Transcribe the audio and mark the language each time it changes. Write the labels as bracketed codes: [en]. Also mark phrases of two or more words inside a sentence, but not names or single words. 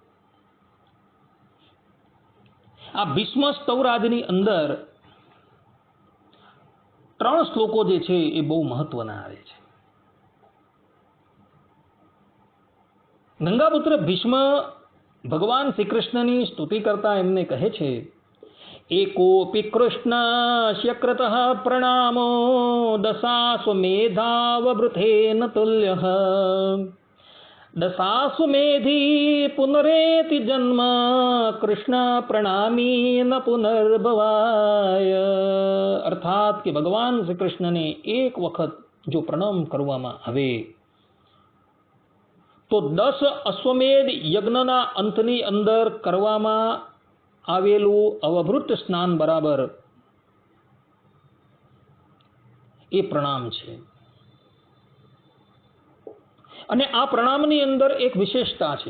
[gu] આ ભીષ્મ સ્તવરાજની અંદર 3 શ્લોકો જે છે એ બહુ મહત્વના આવે છે. ગંગાપુત્ર ભીષ્મ ભગવાન શ્રી કૃષ્ણની સ્તુતિ કરતા એમને કહે છે [sa] एकोऽपि कृष्णस्य कृतः प्रणामो दशाश्वमेधाववृथेन तुल्यः दशाश्वमेधी पुनरेति जन्म कृष्ण प्रणामी न पुनर्भवाय। [gu] અર્થાત કિ ભગવાન શ્રી કૃષ્ણ ને એક વખત જો પ્રણામ કરવામાં આવે તો 10 અશ્વમેધ યજ્ઞના અંતની અંદર કરવામાં આવેલું અવભૃત સ્નાન બરાબર એ પ્રણામ છે। અને આ પ્રણામની અંદર એક વિશેષતા છે।